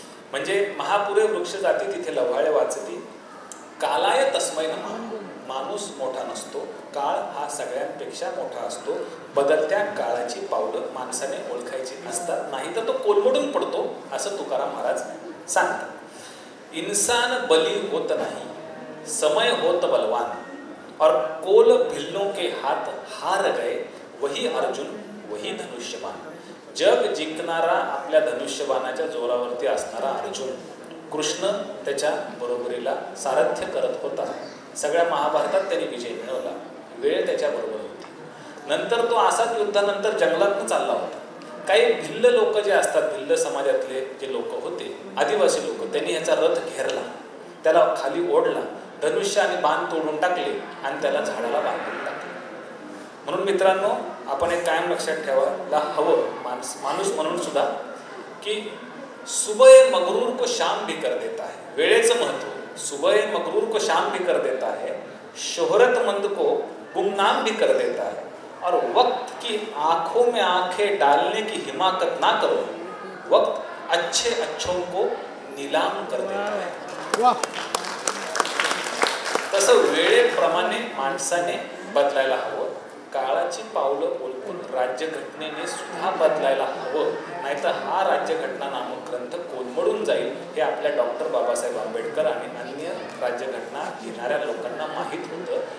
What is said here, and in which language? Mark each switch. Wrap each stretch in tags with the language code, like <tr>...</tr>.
<mr>म्हणजे महापुरे वृक्ष जाती तिथे लव्हाळे वाचती.</mr> <sa>कालाय तस्मै नमः.</sa> <mr>माणूस मोठा नसतो, काळ हा सगळ्यांपेक्षा मोठा असतो. बदलत्या काळाची पावलं माणसाने ओळखायची असतात, नाही तर तो कोलमडून पडतो, असं तुकाराम महाराज सांगतात.</mr> <hi>इंसान बली होत नाही, समय होत बलवान, और कोल भिल्लों के हाथ हार गए, वही अर्जुन वही धनुष्यबाण.</hi> <mr>जग जिंकणारा आपल्या धनुष्यबाणाच्या जोरावरती असणारा अर्जुन, कृष्ण त्याच्या बरोबरीला सारथ्य करत होता. सगळ्या महाभारतात त्यांनी विजय मिळवला. वेळ त्याच्याबरोबर होती. नंतर तो असाच युद्धानंतर जंगलातून चालला होता. काही भिल्ल लोक जे असतात, भिल्ल समाजातले जे लोक होते, आदिवासी लोक, त्यांनी ह्याचा रथ घेरला, त्याला खाली ओढला, धनुष्य आणि बाण तोडून टाकले आणि त्याला झाडाला बांधून टाकले. म्हणून मित्रांनो आपण एक कायम लक्षात ठेवायला हवं माणूस म्हणून सुद्धा की</mr> <hi>सुबह मगरूर को शाम भी कर देता है.</hi> <mr>वेळेचं महत्व.</mr> <hi>सुबह मगरूर को शाम भी कर देता है, शोहरतमंद को गुमनाम भी कर देता है, और वक्त की आंखों में आंखें डालने की हिमाकत ना करो, वक्त अच्छे अच्छों को नीलाम कर देता है.</hi> <mr>तसं वेळेप्रमाणे माणसाने बदलायला हवं. काळाची पावलं ओळखून राज्यघटनेने सुद्धा बदलायला हवं, नाहीतर हा राज्यघटना नामक ग्रंथ कोलमडून जाईल हे आपल्या डॉक्टर बाबासाहेब आंबेडकर आणि अन्य राज्यघटना लिहिणाऱ्या लोकांना माहीत होतं.</mr>